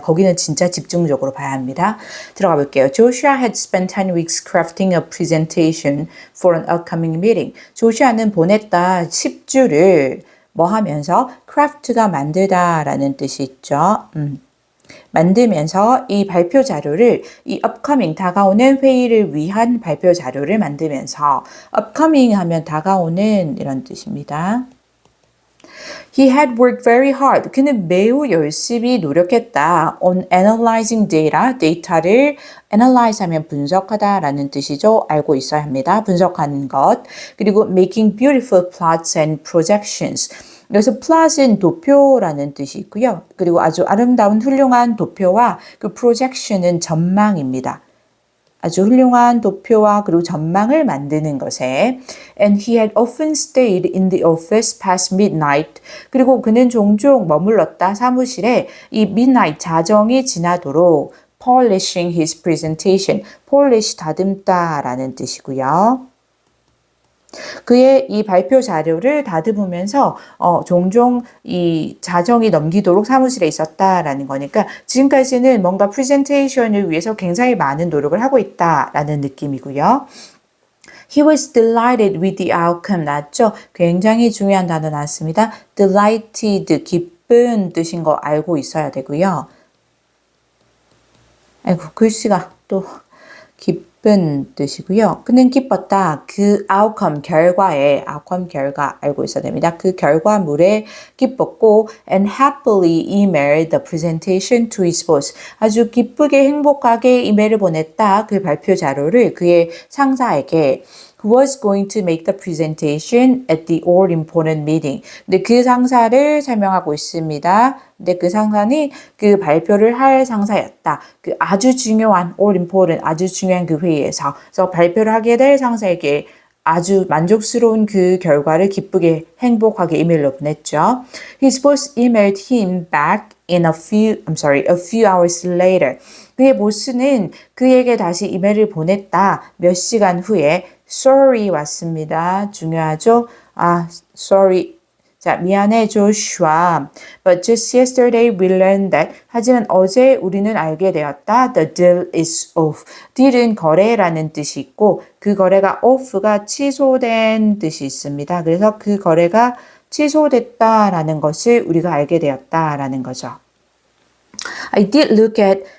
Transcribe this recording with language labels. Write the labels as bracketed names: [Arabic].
[Korean] 거기는 진짜 집중적으로 봐야 합니다. 들어가 볼게요. [English] Joshua had spent 10 weeks crafting a presentation for an upcoming meeting. [Korean] 조슈아는 보냈다 10주를 뭐 하면서 craft가 만들다 라는 뜻이 있죠. 만들면서 이 발표 자료를, 이 upcoming 다가오는 회의를 위한 발표 자료를 만들면서, upcoming 하면 다가오는 이런 뜻입니다. [English] He had worked very hard. [Korean] 그는 매우 열심히 노력했다. [English] On analyzing data. [Korean] 데이터를 analyze 하면 분석하다 라는 뜻이죠. 알고 있어야 합니다. 분석하는 것. 그리고 [English] making beautiful plots and projections. [Korean] 여기서 plot은 도표라는 뜻이 있고요. 그리고 아주 아름다운 훌륭한 도표와 그 projection은 전망입니다. 아주 훌륭한 도표와 그리고 전망을 만드는 것에 [English] and he had often stayed in the office past midnight. [Korean] 그리고 그는 종종 머물렀다 사무실에 이 midnight 자정이 지나도록 [English] polishing his presentation. [Korean] polish 다듬다 라는 뜻이고요. 그의 이 발표 자료를 다듬으면서 종종 이 자정이 넘기도록 사무실에 있었다라는 거니까 지금까지는 뭔가 프레젠테이션을 위해서 굉장히 많은 노력을 하고 있다라는 느낌이고요. [English] He was delighted with the outcome. [Korean] 나왔죠? 굉장히 중요한 단어 나왔습니다. delighted, 기쁜 뜻인 거 알고 있어야 되고요. 아이고, 글씨가 또 기쁜 뜻이고요. 그는 기뻤다. 그 outcome, outcome 결과 알고 있어야 됩니다. 그 결과물에 기뻤고 [English] and happily emailed the presentation to his boss. [Korean] 아주 기쁘게 행복하게 이메일을 보냈다. 그 발표 자료를 그의 상사에게. [English] Who was going to make the presentation at the all important meeting. [Korean] 근데 그 상사를 설명하고 있습니다. 근데 그 상사는 그 발표를 할 상사였다. 그 아주 중요한 all important, 아주 중요한 그 회의에서. 그래서 발표를 하게 될 상사에게 아주 만족스러운 그 결과를 기쁘게 행복하게 이메일로 보냈죠. [English] His boss emailed him back in a few hours later. [Korean] 그의 보스는 그에게 다시 이메일을 보냈다. 몇 시간 후에 sorry 왔습니다. 중요하죠? sorry. 자, 미안해, 조슈아. [English] But just yesterday we learned that. [Korean] 하지만 어제 우리는 알게 되었다. [English] The deal is off. [Korean] deal은 거래라는 뜻이 있고 그 거래가 off가 취소된 뜻이 있습니다. 그래서 그 거래가 취소됐다라는 것을 우리가 알게 되었다라는 거죠. [English] I did look at